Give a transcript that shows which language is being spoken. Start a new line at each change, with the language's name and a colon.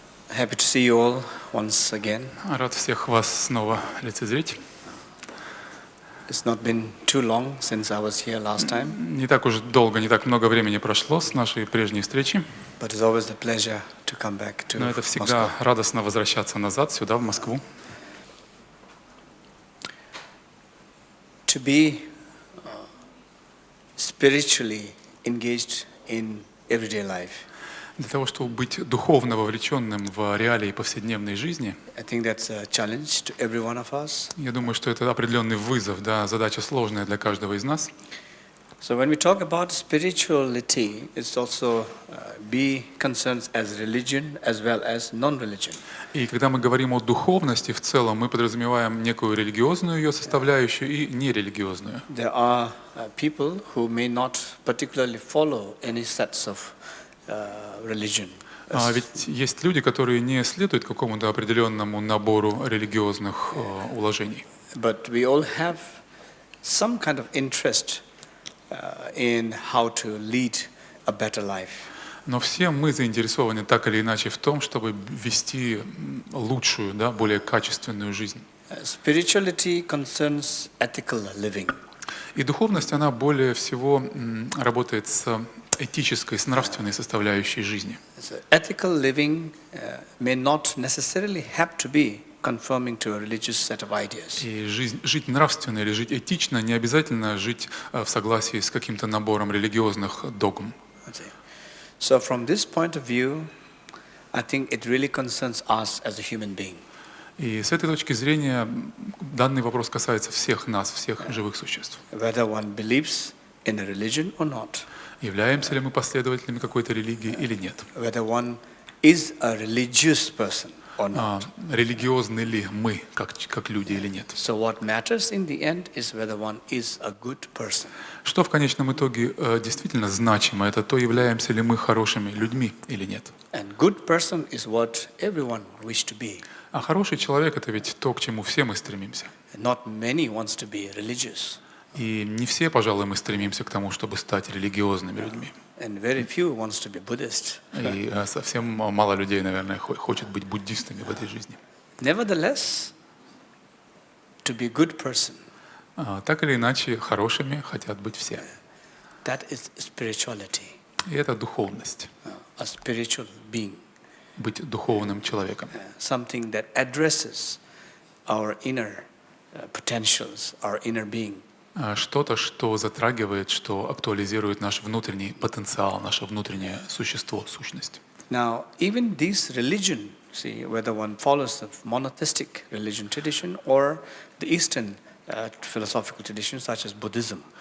English: Happy to see you all once again.
Russian: Рад всех вас снова лицезреть.
English: It's not been too long since I was here last time,
Russian: Не так уж долго, не так много времени прошло с нашей прежней встречи,
English: but it's always a pleasure to come back to
Russian: но это
English: Moscow.
Russian: всегда радостно возвращаться назад, сюда, в Москву.
English: To be spiritually engaged in everyday life.
Russian: Для того, чтобы быть духовно вовлеченным в реалии повседневной жизни,
English: I think that's a challenge to every one of us.
Russian: я думаю, что это определенный вызов, да, задача сложная для каждого из нас.
English: So when we talk about spirituality, it's also be concerned as religion as well as non-religion.
Russian: И когда мы говорим о духовности в целом, мы подразумеваем некую религиозную ее составляющую и нерелигиозную.
English: There are people who may not particularly follow any sets of religion.
Russian: Ведь есть люди, которые не следуют какому-то определенному набору религиозных уложений.
English: But we all have some kind of interest in how to lead a better life.
Russian: Но все мы заинтересованы так или иначе в том, чтобы вести лучшую, да, более качественную жизнь.
English: Spirituality concerns ethical living.
Russian: И духовность, она более всего работает с этической, с нравственной составляющей жизни.
English: So ethical living may not necessarily have to be conforming to a religious set of ideas.
Russian: И жить нравственно или жить этично не обязательно жить в согласии с каким-то набором религиозных догм.
English: So from this point of view, I think it really concerns us as a human being.
Russian: И с этой точки зрения данный вопрос касается всех нас, всех живых существ.
English: Whether one believes in a religion or not.
Russian: Являемся ли мы последователями какой-то религии или нет?
English: Whether one is a religious person or not.
Russian: Религиозны ли мы, как люди, или нет?
English: So what matters in the end is whether one is a good person.
Russian: Что в конечном итоге действительно значимо, это то, являемся ли мы хорошими людьми или нет.
English: And good person is what everyone wish to be.
Russian: А хороший человек — это ведь то, к чему все мы стремимся.
English: Not many wants to be religious.
Russian: И не все, пожалуй, мы стремимся к тому, чтобы стать религиозными людьми.
English: And very few wants to be Buddhist.
Russian: И совсем мало людей, наверное, хочет быть буддистами в этой жизни.
English: Nevertheless, to be good person.
Russian: Так или иначе, хорошими хотят быть все.
English: That is spirituality.
Russian: И это духовность.
English: A spiritual being.
Russian: Быть духовным человеком.
English: Something that addresses our inner potentials, our inner being.
Russian: Что-то, что затрагивает, что актуализирует наш внутренний потенциал, наше внутреннее существо, сущность.
English: Now, even this religion, see, whether one follows the monotheistic religion tradition or the Eastern philosophical traditions such as Buddhism.